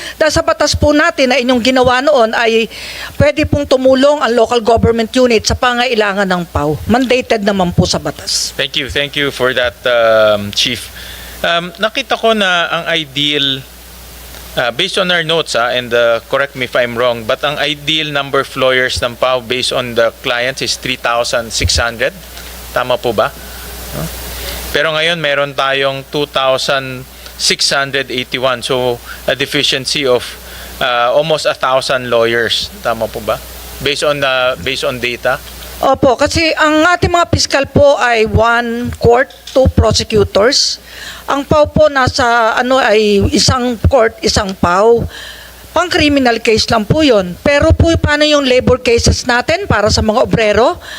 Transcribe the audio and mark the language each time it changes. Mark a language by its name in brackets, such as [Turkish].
[Filipino] Dahil sa batas po natin na inyong ginawa noon ay pwede pong tumulong ang local government unit sa pangailangan ng PAW. Mandated naman po sa batas. [English] Thank you for that, Chief. [Filipino] Nakita ko na ang ideal, [English] based on our notes, and correct me if I'm wrong, but ang ideal number of lawyers ng PAW based on the clients is 3,600. [Filipino] Tama po ba? [English] Pero ngayon meron tayong 2,681. So a deficiency of almost 1,000 lawyers. [Filipino] Tama po ba? Based on data? Opo, kasi ang ating mga piskal po ay 1 court, 2 prosecutors. Ang PAW po nasa ay isang court, isang PAW. Pang criminal case lang po yun. Pero po paano yung labor cases natin para sa mga obrero?